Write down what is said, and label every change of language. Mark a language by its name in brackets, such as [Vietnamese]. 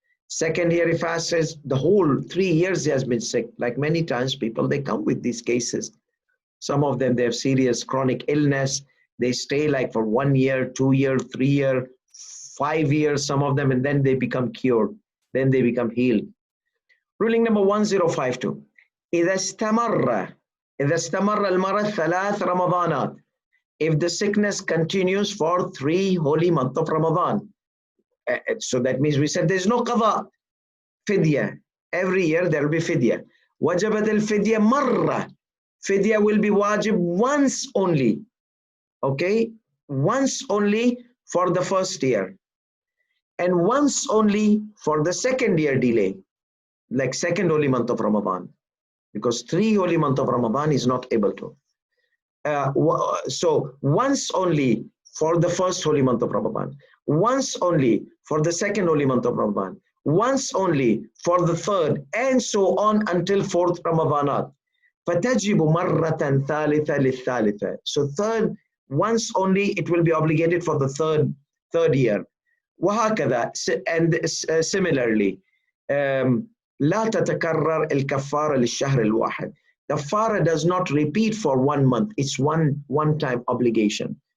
[English] 2nd year he fasted, the whole 3 years he has been sick. Like many times people, they come with these cases. Some of them, they have serious chronic illness. They stay like for 1 year, 2 year, 3 year, 5 years, some of them, and then they become cured. Then they become healed. Ruling number 1052. [Arabic] إذا استمر المرض 3 رمضانات. [English] If the sickness continues for 3 holy months of Ramadan. So that means we said there's no qadha, fidyah. Every year there will be fidyah. [Arabic] وجبت الفدية مرة. [English] Fidyah will be wajib once only. Okay? Once only for the 1st year. And once only for the 2nd year delay. Like 2nd holy month of Ramadan. Because 3 holy months of Ramadan is not able to. So once only for the first holy month of Ramadan, once only for the second holy month of Ramadan, once only for the third, and so on until fourth Ramadanat. [Arabic] فَتَجِبُ مَرَّةً ثَالِثَةً لِلثَّالِثَةِ. [English] So third, once only, it will be obligated for the third year. [Arabic] وهكذا, [English] and similarly, [Arabic] لا تتكرر الكفارة للشهر الواحد. [English] Kafara does not repeat for 1 month. It's one-time obligation.